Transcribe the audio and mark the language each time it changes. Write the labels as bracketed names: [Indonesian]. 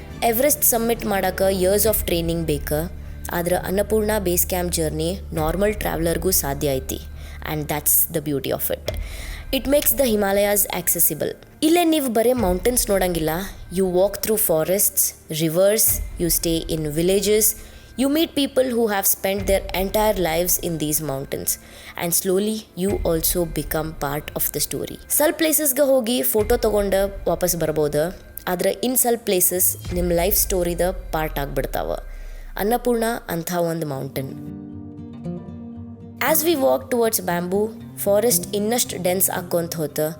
[Kannada] Everest summit ಮಾಡೋಕೆ years of training ಬೇಕು. ಆದ್ರೆ Annapurna base camp journey normal ಟ್ರಾವೆಲರ್ಗೂ ಸಾಧ್ಯ ಐತಿ. [English] And that's the beauty of it. It makes the Himalayas accessible. [Kannada] ಇಲ್ಲೇ ನೀವು ಬರೀ mountains ನೋಡಂಗಿಲ್ಲ. [English] You walk through forests, rivers, you stay in villages. You meet people who have spent their entire lives in these mountains, and slowly you also become part of the story. [Kannada] ಸ್ವಲ್ಪ ಪ್ಲೇಸಸ್ಗೆ ಹೋಗಿ photo ತೊಗೊಂಡು ವಾಪಸ್ ಬರ್ಬೋದು, ಆದರೆ ಇನ್ನು ಸ್ವಲ್ಪ places ನಿಮ್ಮ life ಸ್ಟೋರಿದ part ಆಗಿಬಿಡ್ತಾವೆ. Annapurna ಅಂಥ ಒಂದು mountain. [English] as we walk towards bamboo, [Kannada] forest ಇನ್ನಷ್ಟು ಡೆನ್ಸ್ ಆಕ್ಕೊಂತ ಹೋತ.